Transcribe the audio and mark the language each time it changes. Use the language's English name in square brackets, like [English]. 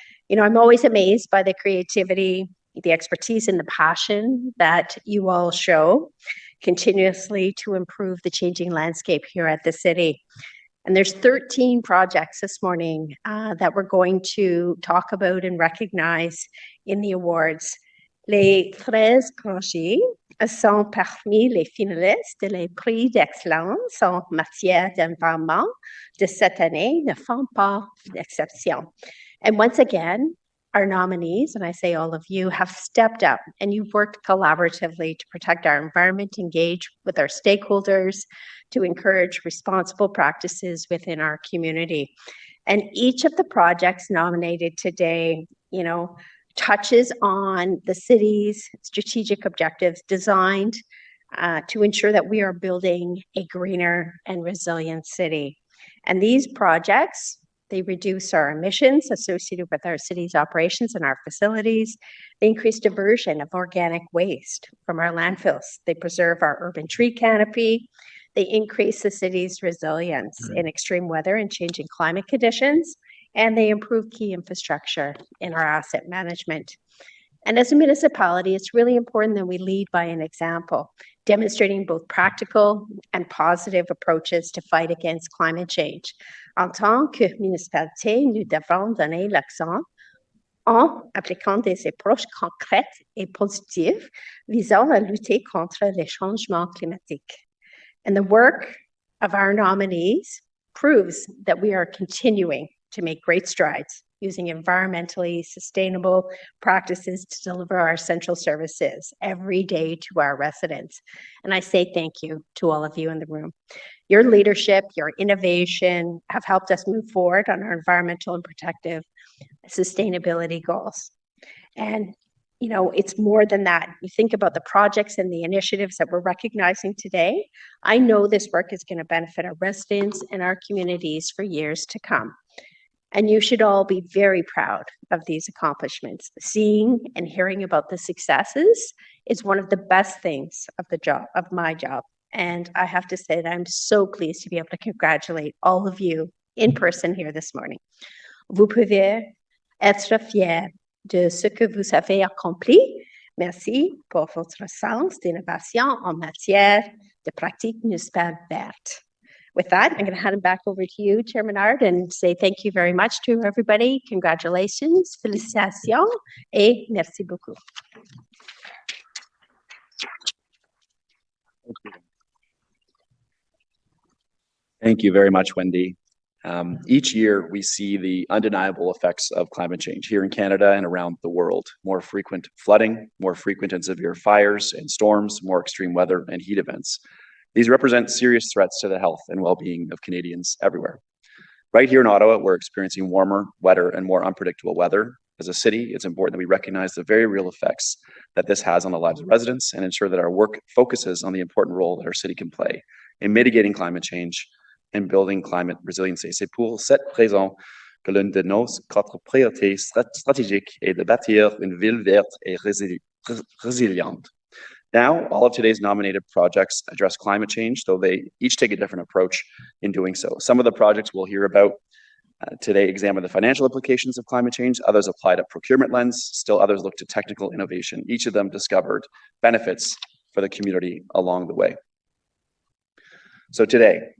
[English] You know, I'm always amazed by the creativity, the expertise, and the passion that you all show continuously to improve the changing landscape here at the city. And there's 13 projects this morning that we're going to talk about and recognize in the awards. [French] Les 13 projets sont parmi les finalistes des prix d'excellence en matière d'environnement de cette année, ne font pas d'exception. [English] And once again, our nominees, and I say all of you, have stepped up and you've worked collaboratively to protect our environment, engage with our stakeholders, to encourage responsible practices within our community. And each of the projects nominated today, you know, touches on the city's strategic objectives designed to ensure that we are building a greener and resilient city. And these projects, they reduce our emissions associated with our city's operations and our facilities. They increase diversion of organic waste from our landfills. They preserve our urban tree canopy. They increase the city's resilience in extreme weather and changing climate conditions. And they improve key infrastructure in our asset management. And as a municipality, it's really important that we lead by an example, demonstrating both practical and positive approaches to fight against climate change. [French] En tant que municipalité, nous devons donner l'accent en appliquant des approches concrètes et positives visant à lutter contre les changements climatiques. [English] And the work of our nominees proves that we are continuing to make great strides using environmentally sustainable practices to deliver our essential services every day to our residents. And I say thank you to all of you in the room. Your leadership, your innovation have helped us move forward on our environmental and protective sustainability goals. And, you know, it's more than that. You think about the projects and the initiatives that we're recognizing today. I know this work is going to benefit our residents and our communities for years to come. And you should all be very proud of these accomplishments. Seeing and hearing about the successes is one of the best things of the job, of my job. And I have to say that I'm so pleased to be able to congratulate all of you in person here this morning. [French] Vous pouvez être fiers de ce que vous avez accompli. Merci pour votre sens d'innovation en matière de pratique municipale verte. [English] With that, I'm going to hand it back over to you, Chairman Ard, and say thank you very much to everybody. Congratulations, [French] félicitations, et merci beaucoup. [English] Thank you very much, Wendy. Each year, we see the undeniable effects of climate change here in Canada and around the world. More frequent flooding, more frequent and severe fires and storms, more extreme weather and heat events. These represent serious threats to the health and well-being of Canadians everywhere. Right here in Ottawa, we're experiencing warmer, wetter, and more unpredictable weather. As a city, it's important that we recognize the very real effects that this has on the lives of residents and ensure that our work focuses on the important role that our city can play in mitigating climate change and building climate resiliency. [French] C'est pour cette raison que l'une de nos 4 priorités stratégiques est de bâtir une ville verte et résiliente. [English] Now, all of today's nominated projects address climate change, though they each take a different approach in doing so. Some of the projects we'll hear about today examine the financial implications of climate change. Others applied a procurement lens. Still others look to technical innovation. Each of them discovered benefits for the community along the way. So today,